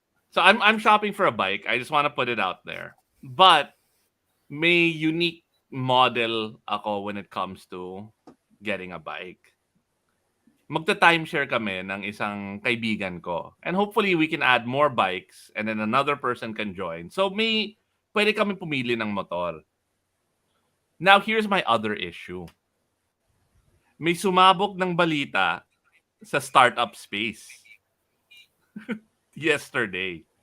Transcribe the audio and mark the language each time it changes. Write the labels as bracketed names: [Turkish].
[English] So I'm shopping for a bike. I just want to put it out there. But may unique model ako when it comes to getting a bike. [Filipino] Magta-timeshare kami ng isang kaibigan ko. [English] And hopefully we can add more bikes and then another person can join. [Filipino] So pwede kami pumili ng motor. Now here's my other issue. May sumabog ng balita sa startup space yesterday.